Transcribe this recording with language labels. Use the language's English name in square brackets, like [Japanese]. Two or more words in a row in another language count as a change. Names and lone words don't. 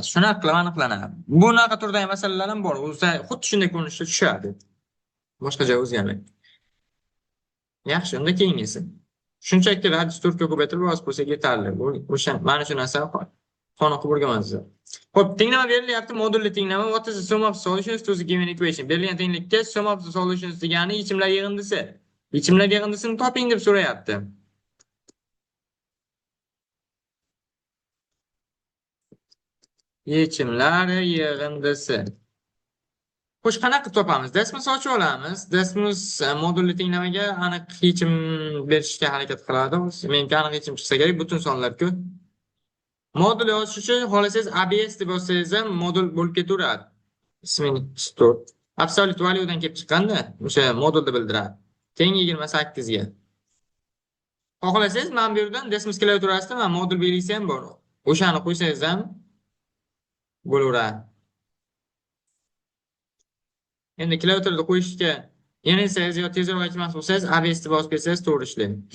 [Uzbek] Shunaqa qilib aniqlanadi. Bunaqa turdagi masalalar ham bor. O'zi xuddi shunday ko'rinishda tushadi. Boshqa joy o'zgarmaydi. Yaxshi, unda keyingisi. Shunchaki radius 4 ga ko'paytirib yozib qo'ysak yetarli. O'sha mana shu narsa qoniqib o'rganmaysizlar. Xo'p, tenglama berilyapti, modulli tenglama. [English] What is the sum of solutions to the given equation? [Uzbek] Berilgan tenglikka [English] sum of the solutions [Uzbek] degani yechimlar yig'indisi. Yechimlar yig'indisini toping deb so'rayapti. Yechimlar yig'indisi. Xo'sh, qanaqa topamiz? Dastimiz ochib olamiz. Dastimiz modulli tenglamaga aniq yechim berishga harakat qiladi. Menga aniq yechim chiqsa kerak, butun sonlar-ku. Modul yozish uchun xohlasangiz ABS deb yozsangiz ham modul bo'lib ketaveradi. Ismini store. [English] Absolute value [Uzbek] dan kelib chiqqanda o'sha modulni bildiradi. Teng 28 ga. Xohlasangiz mana bu yerdan dastimiz klaviaturasida mana modul belgisi ham bor. O'shani qo'ysangiz ham bo'laveradi. Endi klaviaturada qo'yishga erinsangiz yo tezroq aytmoqchi bo'lsangiz ABS deb yozib bersangiz to'g'ri ishlaydi.